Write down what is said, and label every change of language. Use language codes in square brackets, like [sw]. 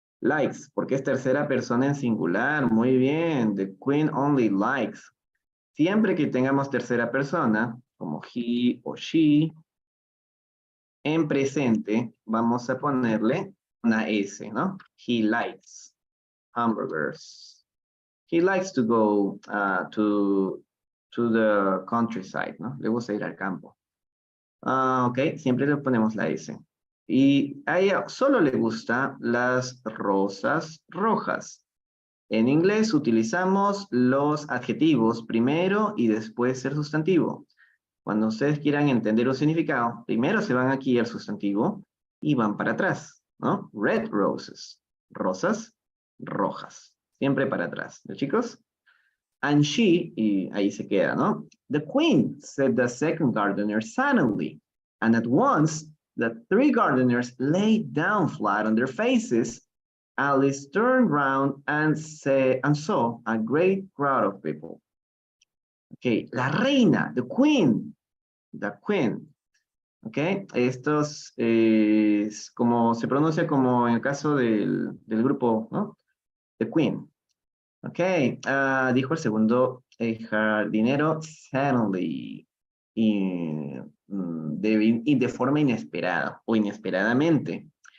[es] Likes, porque es tercera persona en singular. Muy bien. [en] The queen only likes. [es] Siempre que tengamos tercera persona, como he o she, en presente vamos a ponerle una S, ¿no? [en] He likes hamburgers. He likes to go to the countryside, ¿no? [es] Le gusta ir al campo. Ok, siempre le ponemos la S. Y a ella solo le gustan las rosas rojas. En inglés utilizamos los adjetivos primero y después el sustantivo. Cuando ustedes quieran entender un significado, primero se van aquí al sustantivo y van para atrás, ¿no? [en] Red roses, [es] rosas rojas, siempre para atrás, ¿no, chicos? [en] And she, [es] y ahí se queda, ¿no? [en] The queen, said the second gardener suddenly, and at once the 3 gardeners laid down flat on their faces. Alice turned round and saw a great crowd of people. [es] Ok, la reina, [en] the queen. [es] Ok, estos es como se pronuncia como en el caso del grupo, ¿no? [en] The queen. [es] Ok, dijo el segundo jardinero, suddenly, de forma inesperada o inesperadamente.